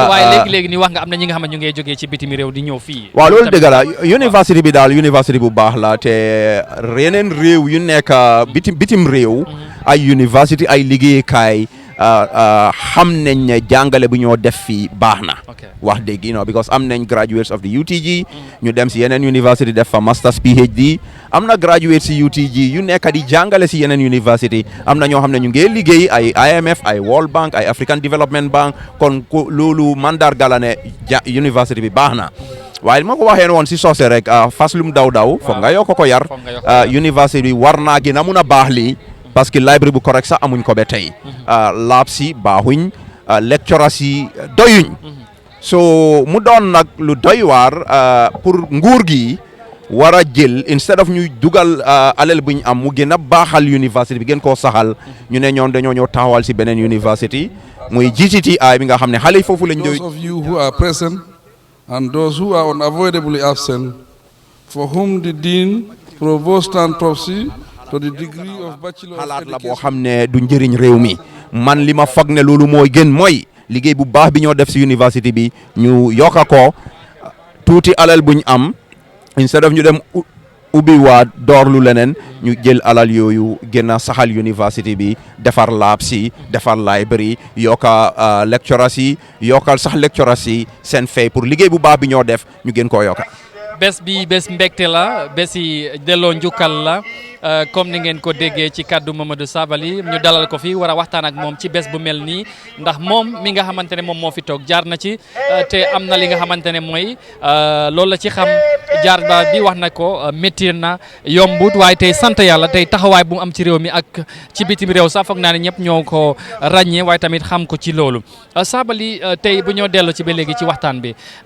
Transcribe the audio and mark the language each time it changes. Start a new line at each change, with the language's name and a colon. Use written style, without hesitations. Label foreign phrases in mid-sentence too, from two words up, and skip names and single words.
Wolof: waaye léegi ni wax nga am na ñi nga xam ne ñu ngi jógee ci bitim réew di ñëw fii waaw loolu dëgg la université bi daal université bu baax la te yeneen réew yu nekk bitim réew ay université ay liggéeykaay xam nañ ne jàngale bu ñoo def fii baax na wax dëgg because am nañ
English: graduates of the UTG
Wolof: ñu dem si yeneen university def fa masters PhD am na graduates si UTG yu nekk di jàngale si yeneen university am na ñoo xam ne ñu ngi liggéey ay IMF ay World Bank ay African Development Bank kon loolu mandarga la ne university bi baax na waaye ma ko waxee woon si soose rek fas lum daw foog nga yokk ko yar university bi war naa gën a mun a baax lii
French: parce que
Wolof: library bu correct sax amuñ ko ba tey lab si baaxuñ lecturers yi doyuñ so mu doon nag lu doy waar pour nguur gi war a jël
English: instead of
Wolof: ñuy dugal alal bu ñu am mu gën a baaxal university bi gën koo saxal ñu ne ñoom dañoo ñëw taxawal si beneen university muy GTTI bi nga xam ne xale yi foofu lañ
English: those of you who are present and those who are unavoidably absent for whom the dean provost and proxy to the degree of bachelor of
Wolof: xalaat la boo xam ne du njëriñ réew mi man li ma foog ne loolu mooy gën mooy liggéey bu baax bi ñoo def si université bi ñu yokka ko tuuti alal buñ am
English: instead of
Wolof: ñu dem ubbi waa doorlu leneen ñu jël alal yooyu gën a saxal université bi defar lab si defar library yokka lecturers yi yokkal sax lecturers yi seen fay pour liggéey bu baax bi ñoo def ñu gën koo yokka bés bi bés mbégte la bés yi delloo njukkal la comme ni ngeen ko déggee ci kaddu Momodou Sabally ñu dalal ko fi war a waxtaan ak moom ci bés bu mel nii ndax moom mi nga xamante ne moom moo fi toog jaar na ci te am na li nga xamante ne mooy loolu la ci xam jaar ba bi wax na ko métti na yombut waaye tey sant yàlla tey taxawaay bu mu am ci réew mi ak ci bitim réew sax foog naa ne ñëpp ñoo ko ràññee waaye tamit xam ko ci loolu Sabally tey bu ñoo dellu ci ba léegi ci waxtaan bi